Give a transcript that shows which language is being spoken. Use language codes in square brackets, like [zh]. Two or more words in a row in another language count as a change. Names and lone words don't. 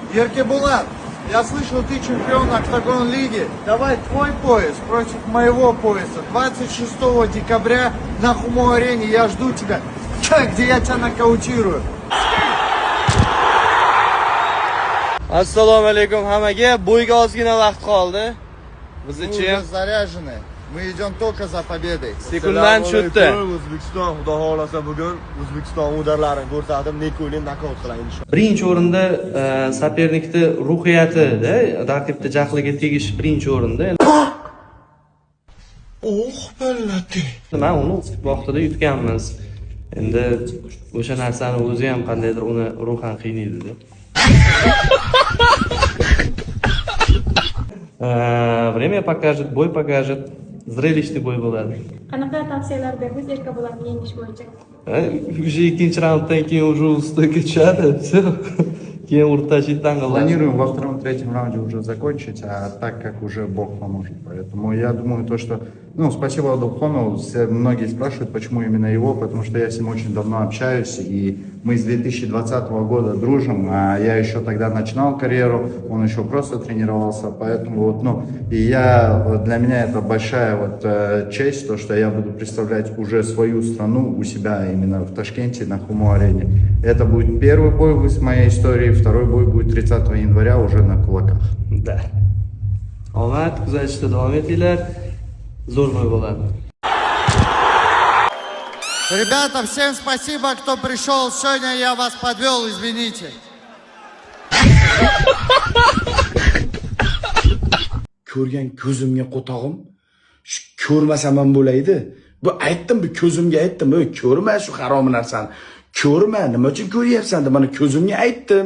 [ru] Еркебулат, я слышал, ты чемпион Октагон Лиги. Давай твой пояс против моего пояса. 26 декабря на Хумо-арене. Я жду тебя, где я тебя нокаутирую. [uz] Assalomu alaykum hammaga. Bo'yga ozgina vaqt qoldi. Biz [ru] Мы [uz] uchun [ru] уже заряжены. Мы идем только за победой. [uz] sekundan tushdi. O'zbekiston, xudo xolasa bugun O'zbekiston o'darlarini ko'rsatib, Nikolin nokaut qiladi inshaalloh. Birinchi o'rinda sopernikni ruhiyatida, raqibni jahliga tegish birinchi o'rinda. Ballati. Men uni vaqtida yutganmiz. Endi o'sha narsani o'zi ham qandaydir uni ruhan qiynaydi-da. [ru] Время покажет, бой покажет. [uz] Zrelishli bo'y bo'ladi. Qanaqa tavsiyalar berasiz Erkabolatni yengish bo'yicha? Уже ikkinchi raunddan keyin уже ustga tushadi. Keyin urtashitdan qiladi. [ru] Планируем во втором-третьем раунде уже закончить, а так как уже Бог поможет. Поэтому я думаю, то, что... спасибо Адулхону. Многие спрашивают, почему именно его, потому что я с ним очень давно общаюсь, и мы с 2020 года дружим, а я еще тогда начинал карьеру, он еще просто тренировался, поэтому для меня это большая честь, то, что я буду представлять уже свою страну у себя именно в Ташкенте на Хумо-арене. Это будет первый бой в моей истории, второй бой будет 30 января уже на кулаках. Да. [uz] Omad kuzatishda davom etinglar. Zo'r bo'y bo'ladi. [ru] Ребята, всем спасибо, кто пришел. Сегодня я вас подвел, извините. [uz] Ko'rgan ko'zimga qo'tog'im, shu ko'rmasam ham bo'laydi. Bu aytdim, bu ko'zimga aytdim, ko'rma shu harom narsani. Ko'rma, nima uchun ko'ryapsan deb mana ko'zimga aytdim.